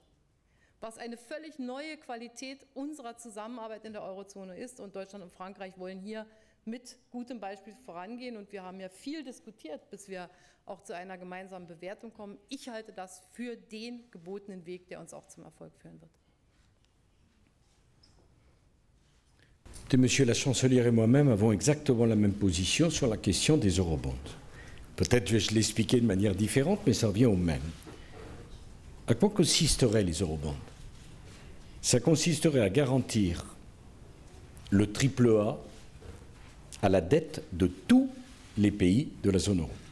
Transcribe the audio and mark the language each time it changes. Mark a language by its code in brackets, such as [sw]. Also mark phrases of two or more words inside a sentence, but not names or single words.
[de] Was eine völlig neue Qualität unserer Zusammenarbeit in der Eurozone ist. Und Deutschland und Frankreich wollen hier mit gutem Beispiel vorangehen. Und wir haben ja viel diskutiert, bis wir auch zu einer gemeinsamen Bewertung kommen. Ich halte das für den gebotenen Weg, der uns auch zum Erfolg führen wird. [fr] Monsieur la chancelière et moi-même avons exactement la même position sur la question des eurobonds. Peut-être vais-je l'expliquer de manière différente, mais ça revient au même. À quoi consisteraient les eurobonds? Ça consisterait à garantir le triple A à la dette de tous les pays de la zone euro.